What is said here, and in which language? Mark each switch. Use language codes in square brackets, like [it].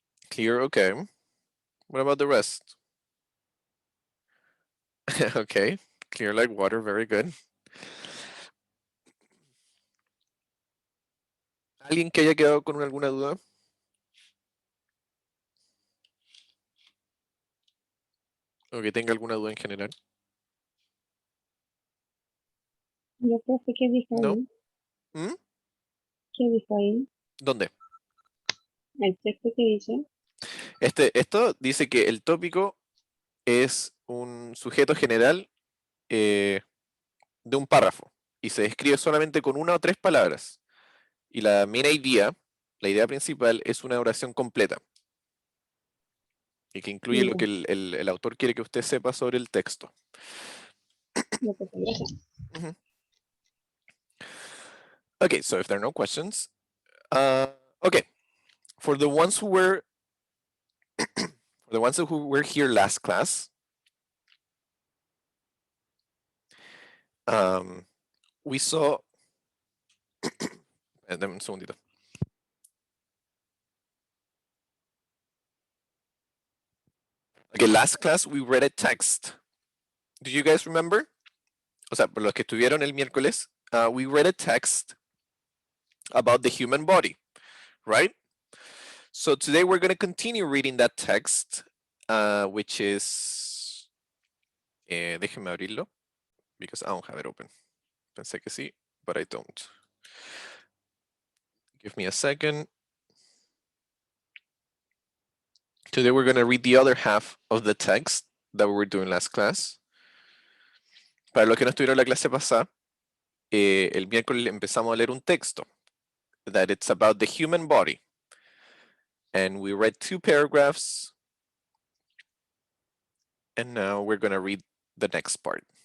[en] Clear, okay. What about the rest? Okay, clear like water, very good. [es] ¿Alguien que haya quedado con alguna duda? ¿O que tenga alguna duda en general? Yo profe, ¿qué dijo ¿No? ahí? ¿Mm? ¿Qué dijo ahí? ¿Dónde? El texto que dice. Esto dice que el tópico es un sujeto general de un párrafo y se describe solamente con 1 o 3 palabras. Y la main idea, la idea principal, es una oración completa y que incluye lo que el autor quiere que usted sepa sobre el texto. Mhm. [en] Okay, so if there are no questions, okay, for the ones who were For the ones who were here last class, we saw. [es] Dame un segundito. [en] Okay, last class we read a text. Do you guys remember? [es] O sea, por los que estuvieron el miércoles, [en] we read a text about the human body, right? So today we're going to continue reading that text, which is. [es] Déjenme abrirlo, [en] because I don't have it open. [es] Pensé que sí, [en] but I don't. Give me a second. Today we're going to read the other half of the text that we were doing last class. [es] Para los que no estuvieron en la clase pasada, el miércoles empezamos a leer un texto [en] that it's about the human body. And we read 2 paragraphs. And now we're going to read the next part.